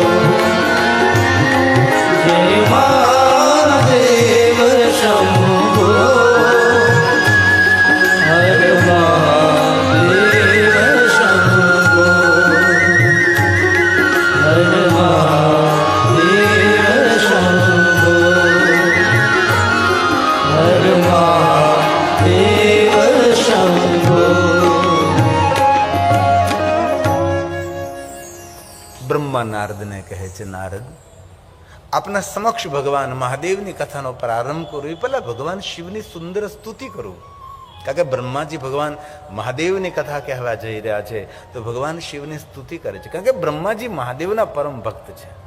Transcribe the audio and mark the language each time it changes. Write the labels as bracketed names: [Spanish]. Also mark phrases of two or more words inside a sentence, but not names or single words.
[Hindi] जय महादेव शंभो हर महादेव शंभो हर महादेव शंभो हर महादेव शंभो [Gujarati] બ્રહ્મા નારદને કહે છે, નારદ આપના સમક્ષ ભગવાન મહાદેવની કથાનો પ્રારંભ કરું એ પહેલા ભગવાન શિવની સુંદર સ્તુતિ કરું. કારણ કે બ્રહ્માજી ભગવાન મહાદેવની કથા કહેવા જઈ રહ્યા છે તો ભગવાન શિવની સ્તુતિ કરે છે, કારણ કે બ્રહ્માજી મહાદેવના પરમ ભક્ત છે.